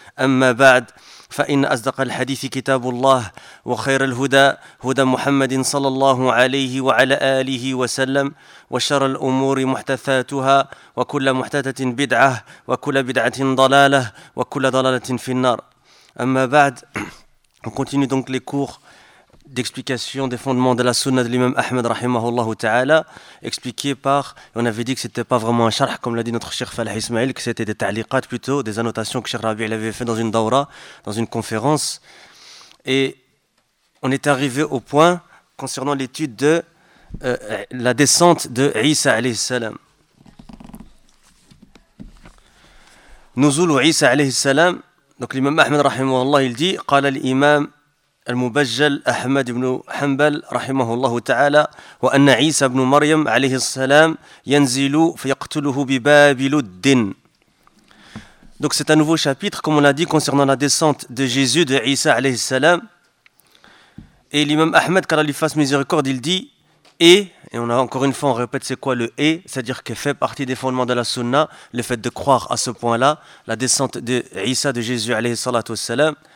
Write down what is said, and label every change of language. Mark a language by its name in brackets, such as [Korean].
[Arabic] أما بعد، فإن أصدق الحديث كتاب الله وخير الهدى هدى محمد صلى الله عليه وعلى آله وسلم، وشر الأمور محدثاتها، وكل محدثة بدعة، وكل بدعة ضلالة، وكل ضلالة في النار. أما بعد، [French] on continue donc les cours d'explication des fondements de la sunna de l'imam Ahmed rahimahullah ta'ala, expliqué par, on avait dit que c'était pas vraiment un charh comme l'a dit notre cheikh Falah Ismail, que c'était des ta'liqat plutôt, des annotations que cheikh Rabi' avait fait dans une daura, dans une conférence. Et on est arrivé au point concernant l'étude de la descente de Isa alayhi salam. Nuzul Isa alayhi salam. Donc l'imam Ahmed rahimahullah il dit, [Arabic] قال l'imam المبجل أحمد بن حنبل رحمه الله تعالى وأن عيسى بن مريم عليه السلام ينزل فيقتله بباب لد. [French] Donc c'est un nouveau chapitre, comme on l'a dit, concernant la descente de Jésus, de Isa عليه السلام. Et l'imam Ahmed, qu'Allah lui fasse miséricorde, il dit et on a encore une fois, on répète c'est quoi le et, c'est-à-dire que fait partie des fondements de la sunna, le fait de croire à ce point-là, la descente de Isa, de Jésus عليه السلام.